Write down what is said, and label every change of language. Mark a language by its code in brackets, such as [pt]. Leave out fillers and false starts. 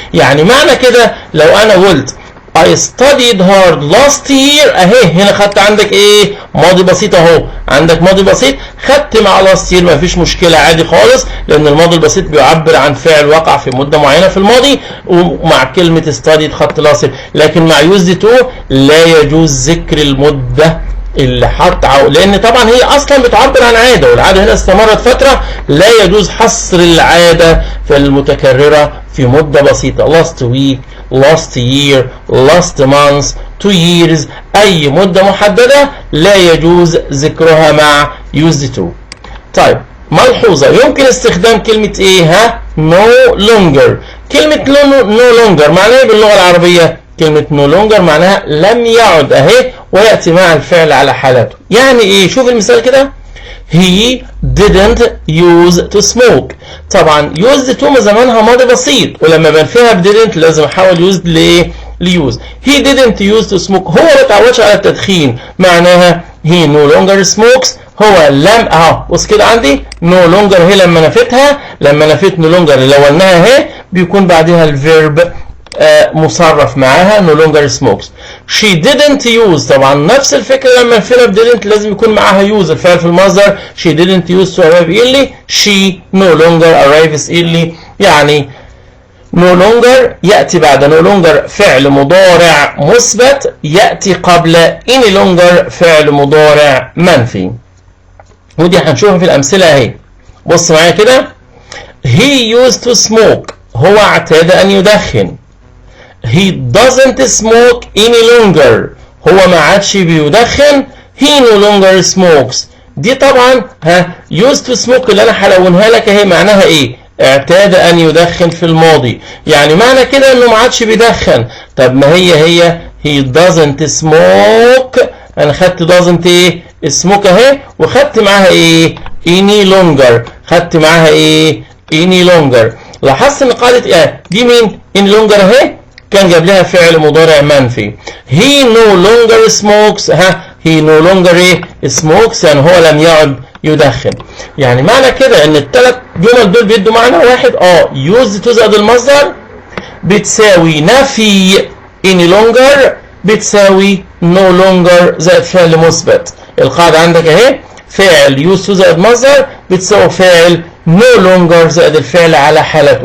[ar] يعني معنى كده لو أنا قلت [en] I studied hard last year [ar] اهي، هنا خدت عندك ايه؟ ماضي بسيط اهو، عندك ماضي بسيط، خدت مع last year مفيش مشكلة عادي خالص، لان الماضي البسيط بيعبر عن فعل وقع في مدة معينة في الماضي، ومع كلمة studied خدت last year. لكن مع used to لا يجوز ذكر المدة اللي حط لان طبعا هي اصلا بتعبر عن عادة، والعادة هنا استمرت فترة، لا يجوز حصر العادة في المتكررة في مدة بسيطة. last week، last year، last month، 2 years، اي مدة محددة لا يجوز ذكرها مع used to. طيب ملحوظة، يمكن استخدام كلمة ايه؟ ها؟ no longer. كلمة no longer معناها ايه باللغة العربية؟ كلمة no longer معناها لم يعد اهي، ويأتي مع الفعل على حالته. يعني ايه؟ شوف المثال كده، [en] he didn't use to smoke. [ar] طبعا used to زمانها ماضي بسيط، ولما بنفيها ب didn't لازم احول used لايه؟ لuse. [en] he didn't use to smoke، [ar] هو ما اتعودش على التدخين، معناها [en] he no longer smokes، [ar] هو لم اهو بص كده عندي no longer هي لما نفيتها، لما نفيت no longer لو قلناها اهي بيكون بعدها الفيرب مصرف معاها no longer smokes. she didn't use طبعا نفس الفكرة، لما نفينا ب didn't لازم يكون معاها use الفعل في المصدر. [en] she didn't use to arrive early، she no longer arrives early. [ar] يعني no longer يأتي بعد no longer فعل مضارع مثبت، يأتي قبل any longer فعل مضارع منفي، ودي هنشوفها في الأمثلة اهي. بص معايا كده، [en] he used to smoke [ar] هو اعتاد أن يدخن. [en] he doesn't smoke any longer [ar] هو ما عادش بيدخن. he no longer smokes دي طبعا used to smoke اللي انا هلونها لك اهي معناها ايه؟ اعتاد ان يدخن في الماضي، يعني معنى كده انه ما عادش بيدخن. طب ما هي he doesn't smoke، انا خدت doesn't ايه؟ smoke اهي، وخدت معاها ايه؟ any longer، خدت معاها ايه؟ any longer. لاحظت ان قاعدة دي مين؟ any longer اهي كان جاب لها فعل مضارع منفي. [en] he no longer smokes he no longer smokes [ar] يعني هو لم يعد يدخن. يعني معنى كده ان الثلاث جمل دول بيدوا معنى واحد. used to زائد المصدر بتساوي نفي any longer بتساوي no longer زائد فعل مثبت. القاعدة عندك اهي، فعل used to زائد مصدر بتساوي فعل no longer زائد الفعل على حالته.